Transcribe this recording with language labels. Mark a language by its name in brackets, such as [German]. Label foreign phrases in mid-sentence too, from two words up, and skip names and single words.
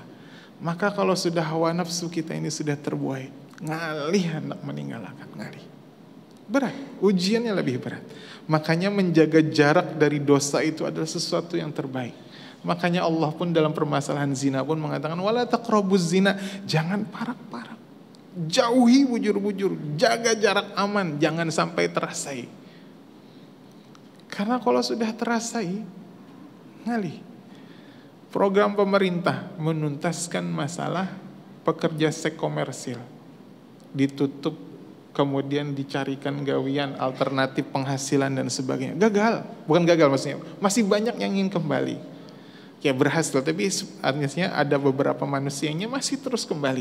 [Indonesian] Maka kalau sudah hawa nafsu kita ini sudah terbuai, ngalih hendak meninggalkan, ngalih. Berat, ujiannya lebih berat. Makanya menjaga jarak dari dosa itu adalah sesuatu yang terbaik. Makanya Allah pun dalam permasalahan zina pun mengatakan [Arabic] ولا تقربوا الزنا, [Indonesian] jangan parak-parak. Jauhi bujur-bujur, jaga jarak aman, jangan sampai terasai. Karena kalau sudah terasai, ngalih. Program pemerintah menuntaskan masalah pekerja seks komersil. Ditutup, kemudian dicarikan gawian alternatif penghasilan dan sebagainya. Gagal, bukan gagal maksudnya. Masih banyak yang ingin kembali. Ya berhasil, tapi artinya ada beberapa manusianya masih terus kembali.